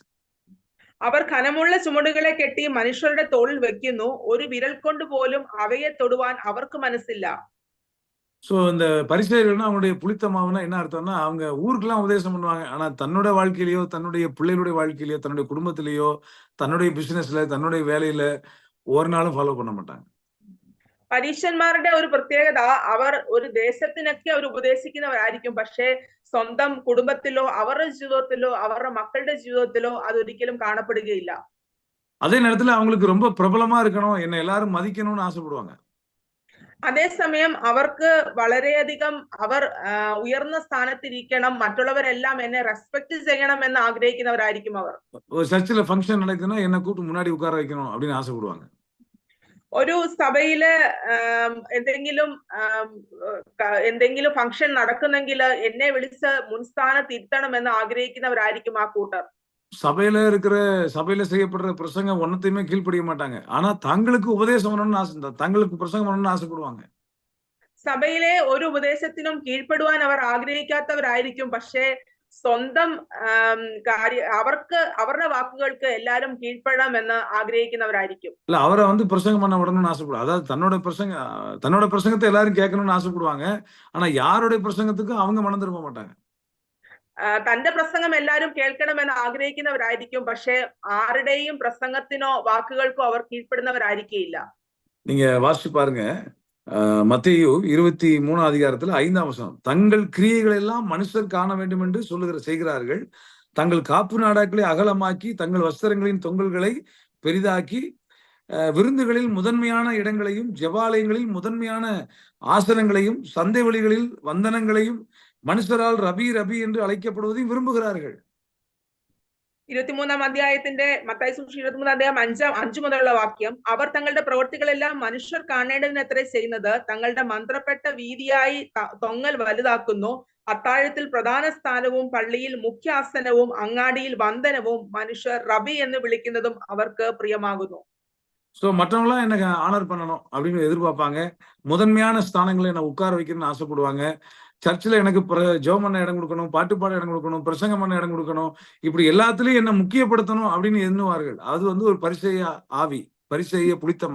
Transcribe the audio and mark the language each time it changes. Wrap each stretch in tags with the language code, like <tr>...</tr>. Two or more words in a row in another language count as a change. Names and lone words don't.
<ml>അവർ ഘനമുള്ള ചുമടുകളെ കെട്ടി മനുഷ്യരുടെ തോളിൽ വെക്കുന്നു. ഒരു വിരൽ കൊണ്ട് പോലും അവയെ തൊടുവാൻ അവർക്ക് മനസ്സില്ല.</ml> <ta>சோ இந்த பரிசேயர்கள்னா அவங்களுடைய புளித்த மாவுனா என்ன அர்த்தம்னா, அவங்க ஊருக்கெல்லாம் உபதேசம் பண்ணுவாங்க. ஆனா தன்னோட வாழ்க்கையிலயோ, தன்னுடைய பிள்ளைகளுடைய வாழ்க்கையிலயோ, தன்னுடைய குடும்பத்திலேயோ, தன்னுடைய பிசினஸ்ல, தன்னுடைய வேலையில ஒரு நாளும் ஃபாலோ பண்ண மாட்டாங்க.</ta> <ml>പരീശന്മാരുടെ ഒരു പ്രത്യേകത, അവർ ഒരു ദേശത്തിനൊക്കെ അവർ ഉപദേശിക്കുന്നവരായിരിക്കും. പക്ഷേ സ്വന്തം കുടുംബത്തിലോ അവരുടെ ജീവിതത്തിലോ അവരുടെ മക്കളുടെ ജീവിതത്തിലോ അതൊരിക്കലും കാണപ്പെടുകയില്ല.</ml> <ta>அதே நேரத்துல அவங்களுக்கு ரொம்ப பிரபலமா இருக்கணும், என்னை எல்லாரும் மதிக்கணும்னு ஆசைப்படுவாங்க.</ta> <ml>അതേസമയം അവർക്ക് വളരെയധികം അവർ ഉയർന്ന സ്ഥാനത്തിരിക്കണം, മറ്റുള്ളവരെല്ലാം എന്നെ റെസ്പെക്ട് ചെയ്യണം എന്ന് ആഗ്രഹിക്കുന്നവരായിരിക്കും അവർ.</ml> <ta>ஒரு சர்ச்சில் ஃபங்க்ஷன் நடக்குதுன்னா என்னை கூப்பிட்டு முன்னாடி உட்கார வைக்கணும் அப்படின்னு ஆசைப்படுவாங்க.</ta> <ml>ഒരു സഭയില് എന്തെങ്കിലും ഫംഗ്ഷൻ നടക്കുന്നെങ്കിൽ എന്നെ വിളിച്ച് മുൻസ്ഥാനത്ത് ഇരുത്തണം എന്ന് ആഗ്രഹിക്കുന്നവരായിരിക്കും ആ കൂട്ടർ.</ml> <ta>சபையில செய்யப்படுற பிரசங்கம் ஒன்னத்தையுமே கீழ்ப்படிய மாட்டாங்க. ஆனா தங்களுக்கு உபதேசம் பண்ணணும்னு ஆசை, தங்களுக்கு பிரசங்கம் பண்ணணும்னு ஆசைப்படுவாங்க.</ta> <ml>സഭയിലെ ഒരു ഉപദേശത്തിനും കീഴ്പ്പെടുവാൻ അവർ ആഗ്രഹിക്കാത്തവരായിരിക്കും. പക്ഷേ സ്വന്തം അവർക്ക് അവരുടെ വാക്കുകൾക്ക് എല്ലാരും കീഴ്പ്പെടണം എന്ന് ആഗ്രഹിക്കുന്നവരായിരിക്കും.</ml> <ta>இல்ல அவரை பிரசங்கம் பண்ண விடணும்னு ஆசைப்படுவாங்க. அதாவது தன்னோட பிரசங்கத்தை எல்லாரும் கேட்கணும்னு ஆசைப்படுவாங்க. ஆனா யாருடைய பிரசங்கத்துக்கும் அவங்க மனம் திரும்ப மாட்டாங்க.</ta> <ml>തന്റെ പ്രസംഗം എല്ലാരും കേൾക്കണമെന്ന് ആഗ്രഹിക്കുന്നവരായിരിക്കും. പക്ഷെ ആരുടെയും പ്രസംഗത്തിനോ വാക്കുകൾക്കോ അവർ കീഴ്പ്പെടുന്നവരായിരിക്കില്ല.</ml> <ta>நீங்க வாசிச்சு பாருங்க, மத்தேயு 23 அதிகாரத்துல 5ஆம் வசனம். தங்கள் கிரியைகள் எல்லாம் மனுஷர் காண வேண்டும் என்று செய்கிறார்கள். தங்கள் காப்பு நாடாக்களை அகலமாக்கி தங்கள் வஸ்திரங்களின் தொங்கல்களை பெரிதாக்கி விருந்துகளில் முதன்மையான இடங்களையும் ஜெபாலயங்களில் முதன்மையான ஆசனங்களையும் சந்தை வழிகளில் வந்தனங்களையும் மனுஷரால் ரபி ரபி என்று அழைக்கப்படுவதையும் விரும்புகிறார்கள்.</ta> <ml>23-ാം അധ്യായത്തിന്റെ മത്തായി സുവിശേഷം 23-ാം അധ്യായം 5 മുതലുള്ള വാക്യം. അവർ തങ്ങളുടെ പ്രവൃത്തികളെല്ലാം മനുഷ്യർ കാണേണ്ടതിനത്രേ ചെയ്യുന്നത്. തങ്ങളുടെ മന്ത്രപ്പെട്ട വീതിയായി തൊങ്ങൽ വലുതാക്കുന്നു. അത്താഴത്തിൽ പ്രധാന സ്ഥാനവും പള്ളിയിൽ മുഖ്യാസനവും അങ്ങാടിയിൽ വന്ദനവും മനുഷ്യർ റബി എന്ന് വിളിക്കുന്നതും അവർക്ക് പ്രിയമാകുന്നു.</ml> <ta>சோ மற்றவங்களாம் என்ன ஆனர் பண்ணணும் அப்படின்னு எதிர்பார்ப்பாங்க. முதன்மையான ஸ்தானங்களை என்ன உட்கார வைக்கணும்னு ஆசைப்படுவாங்க. சர்ச்சில் எனக்கு ஜெபம் பண்ண இடம் கொடுக்கணும், பாட்டு பாட இடம் கொடுக்கணும், பிரசங்கம் பண்ண இடம் கொடுக்கணும், இப்படி எல்லாத்துலயும் என்ன முக்கியப்படுத்தணும் அப்படின்னு எண்ணுவார்கள். அது ஒரு பரிசேய ஆவி, பரிசேய புளித்தமா.</ta>